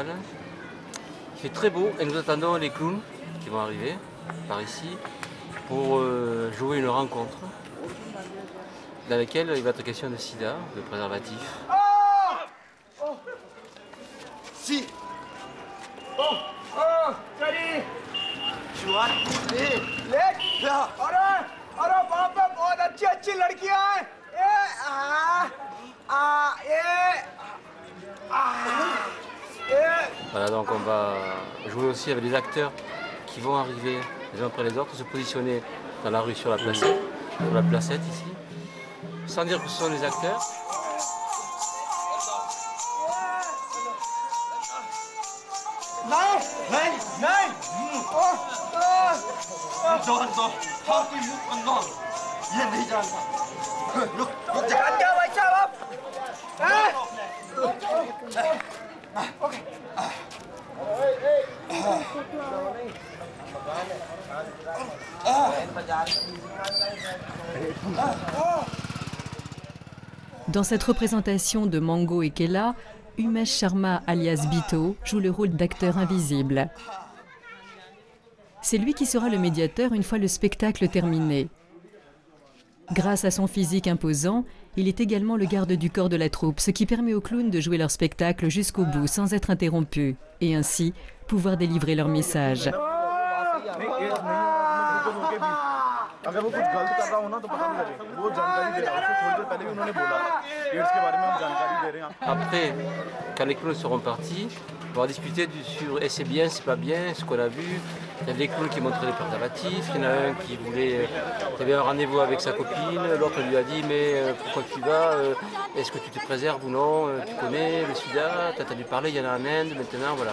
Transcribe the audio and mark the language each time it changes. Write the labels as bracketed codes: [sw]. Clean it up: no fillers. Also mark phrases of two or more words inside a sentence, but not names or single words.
[fr] Il fait très beau et nous attendons les clowns qui vont arriver par ici pour jouer une rencontre dans laquelle il va être question de sida, de préservatif. Si. [hi] चली शुरुआत अरे बाप रे बहुत अच्छी अच्छी लड़कियां हैं [fr] Voilà, donc on va jouer aussi avec des acteurs qui vont arriver les uns après les autres, se positionner dans la rue sur la placette ici, sans dire que ce sont des acteurs. [hi] ये नहीं जानता रुक क्या भाई साहब आप ओके [fr] Dans cette représentation de Mango et Kela, Umesh Sharma alias Bito joue le rôle d'acteur invisible. C'est lui qui sera le médiateur une fois le spectacle terminé. Grâce à son physique imposant, il est également le garde du corps de la troupe, ce qui permet aux clowns de jouer leur spectacle jusqu'au bout sans être interrompus, et ainsi pouvoir délivrer leur message. [hi] अगर वो कुछ गलत कर रहा हो ना तो पता नहीं लगे वो जानकारी दे रहा है थोड़ी देर पहले भी उन्होंने बोला एड्स के बारे में हम जानकारी दे रहे हैं [fr] Après, quand les clowns seront partis, on va discuter sur c'est bien, c'est pas bien, ce qu'on a vu. Il y avait des clowns qui montraient les préservatifs, il y en a un qui voulait, qui avait un rendez-vous avec sa copine, l'autre lui a dit mais pourquoi tu vas, est-ce que tu te préserves ou non, tu connais le sida, tu as entendu parler, il y en a en Inde maintenant, voilà.